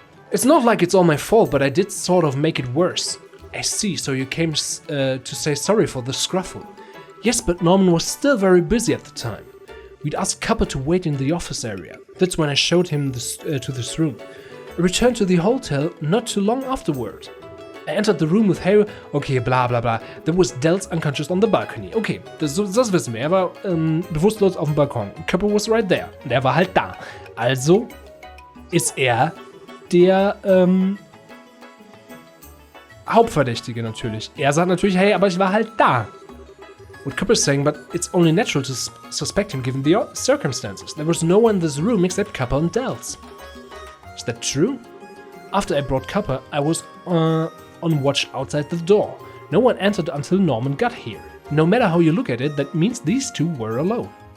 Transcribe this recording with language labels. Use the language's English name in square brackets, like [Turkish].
[English] It's not like it's all my fault, but I did sort of make it worse. I see, so you came to say sorry for the scruffle. Yes, but Norman was still very busy at the time. We'd asked Cupper to wait in the office area. That's when I showed him to this room. I returned to the hotel not too long afterward. I entered the room with Harry. Okay, bla bla bla. There was Dels unconscious on the balcony. [German] Okay, das wissen wir. Er war bewusstlos auf dem Balkon. [English] Cupper was right there. [German] Und er war halt da. Also ist er der Hauptverdächtige natürlich. Er sagt natürlich, hey, aber ich war halt da. [English] What Cupper's saying, but it's only natural to suspect him given the circumstances. There was no one in this room except Cupper and Dels. Is that true? After I brought Cupper, I was on watch outside the door. No one entered until Norman got here. No matter how you look at it, that means these two were alone.